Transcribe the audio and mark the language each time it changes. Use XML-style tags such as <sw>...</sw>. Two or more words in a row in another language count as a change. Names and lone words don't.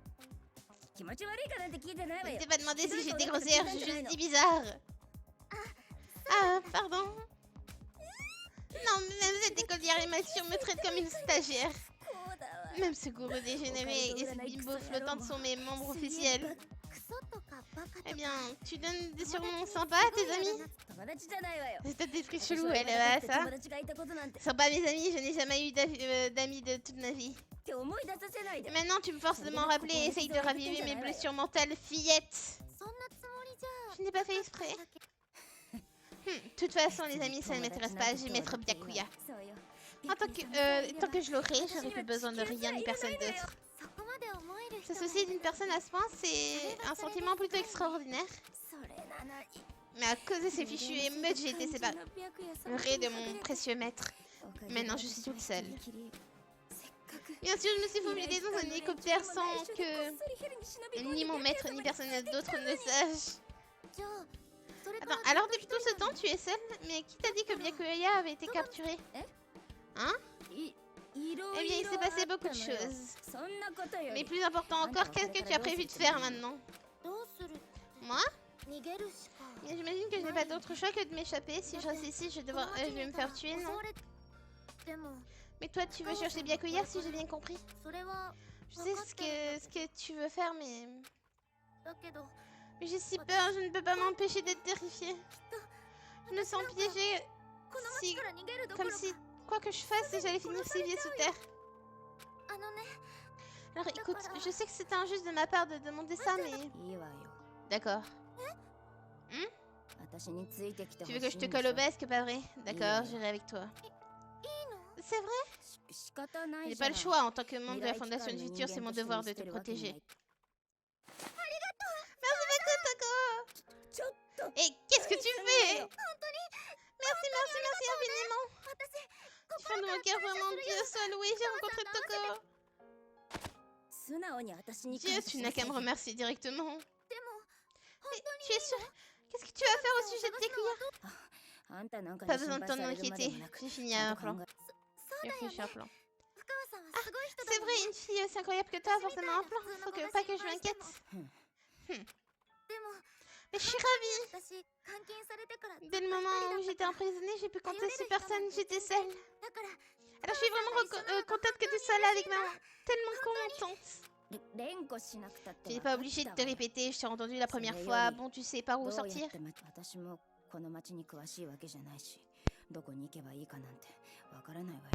<fr>Je t'ai pas demandé si j'étais grossière, j'ai juste dit bizarre. Ah, pardon. Non, mais même cette école d'animation me traite comme une stagiaire. Même ce gourou dégénéré et ces bimbos flottantes sont mes membres officiels.</fr> <ja>クソとかバカと</ja> <fr>Eh</fr> <ja>か</ja> <fr>bien, tu donnes des surnoms sympas à tes amis?</fr> <ja>友達じゃないわよ</ja> <fr>C'est peut-être des trucs</fr> <ja>私</ja> <fr>chelous,</fr> <ja>は</ja> <fr>elle,</fr> <ja>今だって</ja> <fr>ça.</fr> <ja>友達がいたことなんて</ja> <fr>Sympa mes amis, je n'ai jamais eu d'amis de toute ma vie.</fr> <ja>って思い出させないで</ja> <fr>Et maintenant, tu me forces de m'en rappeler et essaye de raviver mes blessures mentales, fillette.</fr> <ja>そんなつもりじゃ</ja> <fr>Je n'ai pas fait exprès. De toute façon, les amis, ça ne m'intéresse pas, je vais mettre Byakuya.</fr> <ja>そうよ</ja> <fr>Tant que je l'aurai, j'aurai plus besoin de rien ni personne d'autre.</fr> <ja>そこまで思える人</ja> <fr>S'associer d'une personne à ce point, c'est un sentiment plutôt extraordinaire.</fr> <ja>それなのに</ja> <fr>Mais à cause de ces fichues émeutes, j'ai été séparée de mon précieux maître. Maintenant, je suis toute seule. Bien sûr, je me suis faufilée dans un hélicoptère sans que ni mon maître ni personne d'autre ne sache.</fr> <ja>じゃあそれか</ja> <fr>Attends, alors depuis tout ce temps, tu es seule? Mais qui t'a dit que Byakuya avait été capturé? Hein?</fr> <ja>いろ</ja> <fr>Eh bien, il s'est passé beaucoup de choses.</fr> <ja>そんなことよ</ja> <fr>Mais</fr> <ja>り</ja> <fr>plus important encore, qu'est-ce que tu as prévu de faire maintenant?</fr> <ja>どうする</ja> <fr>Moi?</fr> <ja>逃げるしか</ja> <fr>Bien, j'imagine que je n'ai pas d'autre choix que de m'échapper. Si je reste ici, je vais me faire tuer, non?</fr> <ja>でも</ja> <fr>Mais toi, tu veux chercher Byakuya, si j'ai bien compris?</fr> <ja>それは</ja> <fr>Je sais ce que tu veux faire, mais...</fr> <ja>だけど</ja> <fr>Mais j'ai si peur, je ne peux pas m'empêcher d'être terrifiée. Je me sens piégée,</fr> <ja>この</ja> <fr>si...</fr> <ja>町から逃げるどこ</ja> <fr>comme</fr> <ja>ろか</ja> <fr>si, quoi que je fasse, j'allais finir ses pieds sous terre.</fr> <ja>あのね</ja> <fr>Alors écoute, je sais que c'est injuste de ma part de demander ça, mais...</fr> <ja>いいわよ</ja> <fr>D'accord.</fr> <ja>私についてきて</ja> <fr>Tu veux que je te colle au basque, pas vrai? D'accord, j'irai avec toi.</fr> <ja>いいの</ja> <fr>C'est vrai?</fr> <ja>仕方ない</ja> <fr>J'ai</fr> <ja>じゃ</ja> <fr>pas</fr> <ja>ない</ja> <fr>le choix, en tant que membre de la</fr> <ja>未来機</ja> <fr>Fondation</fr> <ja>関</ja> <fr>du</fr> <ja>の</ja> <fr>Futur,</fr> <ja>人</ja> <fr>c'est</fr> <ja>間</ja> <fr>mon</fr> <ja>として</ja> <fr>devoir</fr> <ja>見</ja> <fr>de</fr> <ja>捨</ja> <fr>te</fr> <ja>てるわけには</ja> <fr>protéger.</fr> <ja>いちょっと</ja> <fr>Et qu'est-ce que tu fais? Merci, merci, merci infiniment.</fr> <ja>私</ja> <fr>Du fond de mon cœur, vraiment, Dieu soit loué, j'ai rencontré Toko.</fr> <ja>素直に私に</ja> <fr>Dieu,</fr> <ja>感謝</ja> <fr>tu</fr> <ja>し</ja> <fr>n'as</fr> <ja>なさ</ja> <fr>qu'à</fr> <ja>い</ja> <fr>me</fr> <ja>よ</ja> <fr>remercier directement.</fr> <ja>でも</ja> <fr>Mais tu es sûr? Qu'est-ce que tu vas faire au sujet de Byakuya?</fr> <ja>あんたなんか</ja> <fr>Pas</fr> <ja>に心</ja> <fr>besoin de</fr> <ja>配</ja> <fr>t'en</fr> <ja>されるまで</ja> <fr>inquiéter.</fr> <ja>もなく</ja> <fr>J'ai</fr> <ja>ち</ja> <fr>fini</fr> <ja>ゃ</ja> <fr>un</fr> <ja>んと考</ja> <fr>plan.</fr> <ja>えそう</ja> <fr>J'ai</fr> <ja>だよ</ja> <fr>réfléchi</fr> <ja>ね</ja> <fr>un plan.</fr> <ja>深川さんはすごい人だ</ja> <fr>C'est</fr> <ja>もん</ja> <fr>vrai, une fille aussi incroyable que toi a forcément un plan. Pas que je m'inquiète.</fr> <ja>でも</ja> <fr>Mais je suis ravie.</fr> <ja>私監禁されてから</ja> <fr>Dès le moment où j'étais emprisonnée, j'ai pu compter sur personne. J'étais seule.</fr> <ja>だから</ja> <fr>Alors je suis vraiment contente que tu sois là avec maman. Tellement contente.</fr> <ja>連呼しなくたって</ja> <fr>Tu n'es</fr> <ja>分</ja> <fr>pas</fr> <ja>かっ</ja> <fr>obligé de</fr> <ja>た</ja> <fr>te</fr> <ja>わ</ja> <fr>répéter, je t'ai entendu la première Ça fois. y est. Bon, tu sais par où</fr> <ja>どうやっ sortir. て私もこの町に詳しいわけじゃないしどこに行けばいいかなんてわからないわよ</ja>